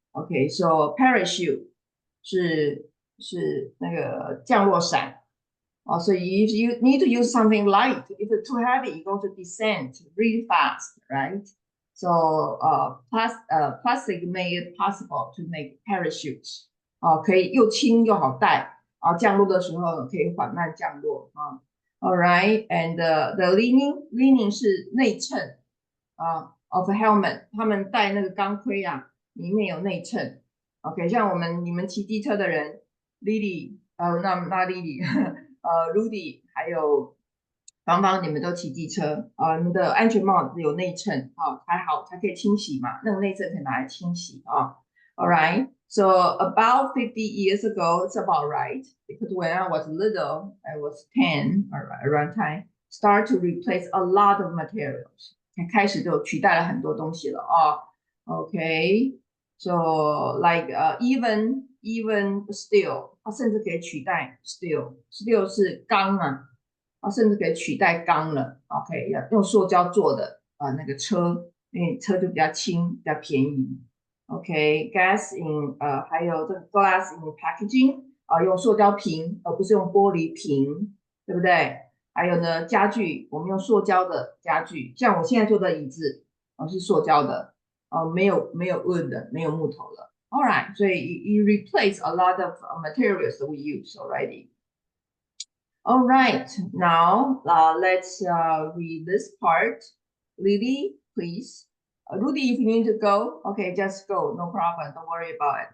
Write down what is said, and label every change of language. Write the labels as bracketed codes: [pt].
[en] Okay, so [zh] parachute 是那个降落伞。 [en] So if you need to use something light, if it's too heavy, you're going to descend really fast, right? So plastic made it possible to make parachutes. [zh] 可以又轻又好带，降落的时候可以缓慢降落啊。 [en] All right, and the lining [zh] 是内衬 [en] of a helmet， [zh] 他们戴那个钢盔啊，里面有内衬。 OK， 像你们骑机车的人 ，Lily， 那 Lily， Rudy， 还有芳，你们都骑机车你们的安全帽有内衬还好才可以清洗嘛，那个内衬可以拿来清洗 [en] All right. So about 50 years ago, it's about right, because when I was little, I was 10 around time, start to replace a lot of materials. [zh] 开始就取代了很多东西了 [en] Okay, so like even steel, [zh] 它甚至可以取代 steel 是钢啊，它甚至可以取代钢了。 OK， 用塑胶做的那个车，因为车就比较轻，比较便宜。 OK, gas in 还有这个 glass in packaging 用塑胶瓶而不是用玻璃瓶，对不对？还有呢，家具我们用塑胶的家具，像我现在坐的椅子是塑胶的没有 wood 的，没有木头了。 [en] All right, so you replace a lot of materials that we use already. All right, now let's read this part. Lily, please. Rudy, if you need to go, okay, just go. No problem. Don't worry about it.